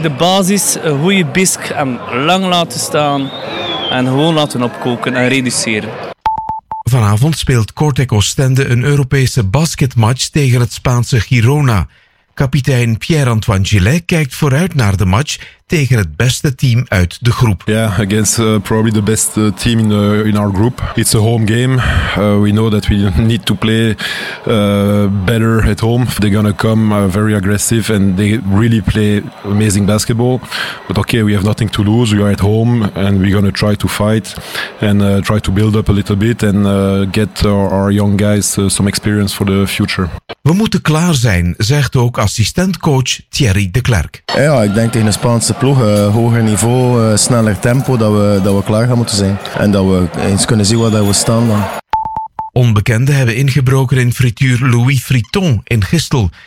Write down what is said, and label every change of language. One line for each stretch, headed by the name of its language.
Dutch: De basis, een goede bisque en lang laten staan. En gewoon laten opkoken en reduceren. Vanavond speelt Cortec Oostende een Europese basketmatch tegen het Spaanse Girona. Kapitein Pierre-Antoine Gillet kijkt vooruit naar de match tegen het beste team uit de groep.
English: Yeah, against probably the best team in our group. It's a home game. We know that we need to play better at home. They're gonna come very aggressive and they really play amazing basketball. But okay, we have nothing to lose. We are at home and we're gonna try to fight and try to build up a little bit and get our young guys some experience for the future.
Dutch: We moeten klaar zijn, zegt ook assistentcoach Thierry de Klerk. Ja, ik denk tegen de Spaanse ploeg, hoger niveau, sneller tempo, dat we klaar gaan moeten zijn. En dat we eens kunnen zien waar we staan dan. Onbekenden hebben ingebroken in frituur Louis Friton in Gistel.